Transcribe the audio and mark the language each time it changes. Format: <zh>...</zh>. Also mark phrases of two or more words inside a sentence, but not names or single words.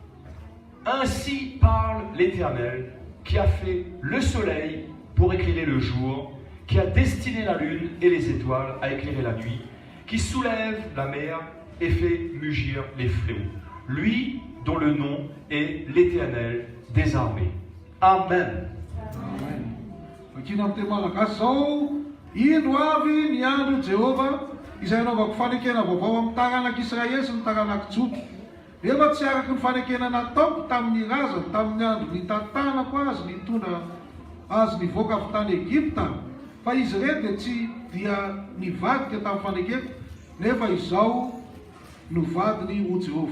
<fr>Ainsi parle l'Éternel, qui a fait le soleil pour éclairer le jour, qui a destiné la lune et les étoiles à éclairer la nuit, qui soulève la mer et fait mugir les fléaux. Lui dont le nom est l'Éternel des armées. Amen. Amen.</fr> <mg>Vakina amin'ny teny malagasy zao, ino avy ny andro Jehova izay anaovako fanekena vaovao amin'ny taranak'Israely sy ny taranak'i Juda. Nefa tsy araky ny fanekena nataoko tamin'ny razany, tamin'ny andro nitantanako azy, nitondra azy nivoaka avy tany Egipta, fa izy ireny dia tsy dia nivadika tamin'ny fanekena nefa izao no vadiny ho Jehovah.</mg>